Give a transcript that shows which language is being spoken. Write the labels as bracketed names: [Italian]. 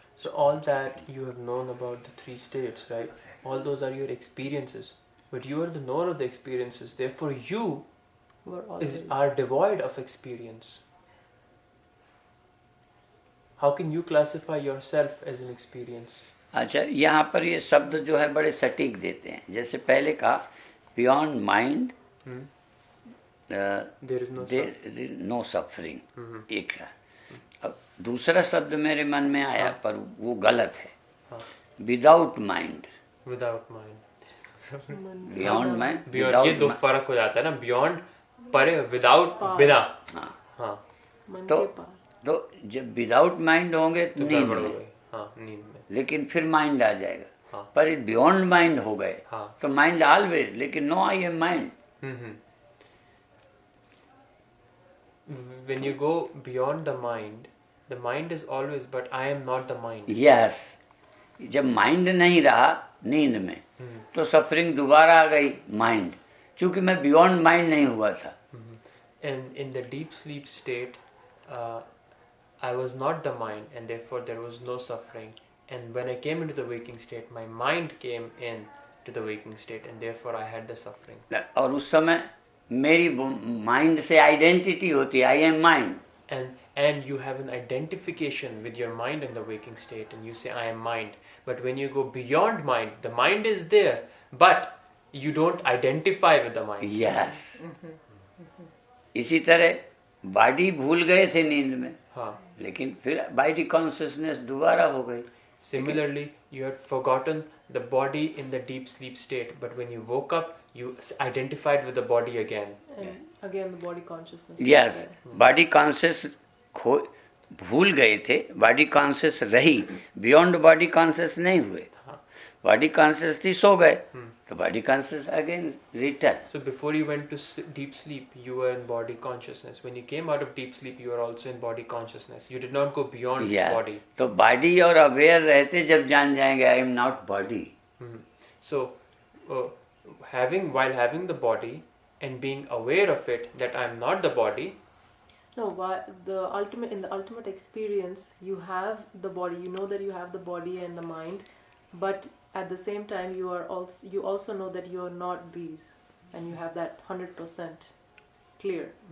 [English] So all that you have known about the three states, right? All those are your experiences, but you are the knower of the experiences. Therefore, you We're always. are devoid of experience. How can you classify yourself as an experience? [Hindi] अच्छा, यहाँ पर ये शब्द जो है बड़े सटीक देते हैं. जैसे पहले कहा [English] beyond mind There is no [Hindi] no suffering, एक है. अब दूसरा शब्द मेरे मन में आया पर वो गलत है. [English] Without mind. without mind. Beyond mind, [Hindi] Beyond ये दो फर्क हो जाता है ना. Beyond परे, without बिना. हाँ. मन तो के पार. तो जब विदाउट माइंड होंगे तो नींद गड़बड़ हो में, गई. हाँ, नींद में. लेकिन फिर माइंड आ जाएगा. हाँ. पर बियॉन्ड माइंड हो गए हाँ. [English] तो mind always, लेकिन no I am mind. When you go beyond the mind is always, but I am not the mind. Yes. [Hindi] जब माइंड नहीं रहा नींद में तो सफरिंग दोबारा आ गई माइंड, क्योंकि मैं [English] beyond mind [Hindi] नहीं हुआ था. [English] And in the deep sleep state, I was not the mind, and therefore there was no suffering. And when I came into the waking state, my mind came in to the waking state, and therefore I had the suffering. [Hindi] और उस समय मेरी mind से identity होती है, [English] I am mind. And you have an identification with your mind in the waking state, and you say I am mind. But when you go beyond mind, the mind is there, but you don't identify with the mind. Yes. [Hindi] इसी तरह body भूल गए थे नींद में, हाँ. लेकिन फिर बॉडी कॉन्शियसनेस दोबारा हो गई. [English] Similarly, you had forgotten the body in the deep sleep state, but when you woke up, you identified with the body again. And again the body consciousness. Yes. [Hindi] Body conscious भूल गए थे, body conscious रही, beyond body conscious नहीं हुए. [English] Body conscious थी, सो गए, तो body conscious again return. So before you went to deep sleep, you were in body consciousness. When you came out of deep sleep, you were also in body consciousness. You did not go beyond body. [Hindi] तो body और aware रहते जब जान जाएंगे [English] I am not body. So, while having the body and being aware of it that I am not the body. No, in the ultimate experience, you have the body. You know that you have the body and the mind, but at the same time, you also know that you are not these, and you have that 100% clear.